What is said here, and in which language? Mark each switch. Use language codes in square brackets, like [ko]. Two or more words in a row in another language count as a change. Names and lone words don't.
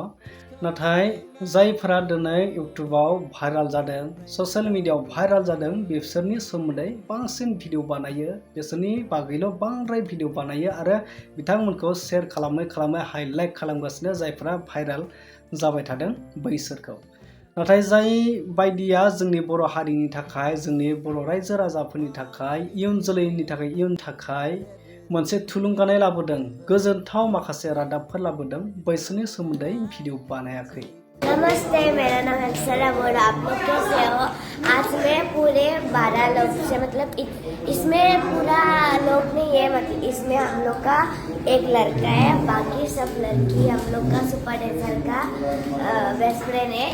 [brx] नाथाय जायफोरा दिनै इउटुबाव भाइराल जादों, ससियेल मिडियायाव भाइराल जादों, बिसोरनि सोमोन्दै बांसिन भिडिअ बानायो, बिसोरनि बागैल' बांद्राय भिडिअ बानायो आरो बिथांमोनखौ शेयार खालामै हाइलाइट खालामगासिनो जायफोरा भाइराल जाबाय थादों बैसोरखौ। नाथाय जाय बायदिया जोंनि बर' हारिनि थाखाय, जोंनि बर' रायजो राजाफोरनि थाखाय, इयुन जोलैनि थाखाय मोनसे थुलुंगानाय लाबोदों, गोजोनथाव माखासे रादाबफोर लाबोदों, बैसोरनि सोमोन्दै भिडिअ बानायाखै। [hi] नमस्ते, मेरा नाम अप्सरा बोरो। आप लोग कैसे हो? आज मैं पूरे 12 लोग से मतलब इसमें पूरा लोग नहीं है, मतलब इसमें हम लोग का एक लड़का है, बाकी सब लड़की हम लोग का [en] super dancer [hi] का [en] best friend [hi] है।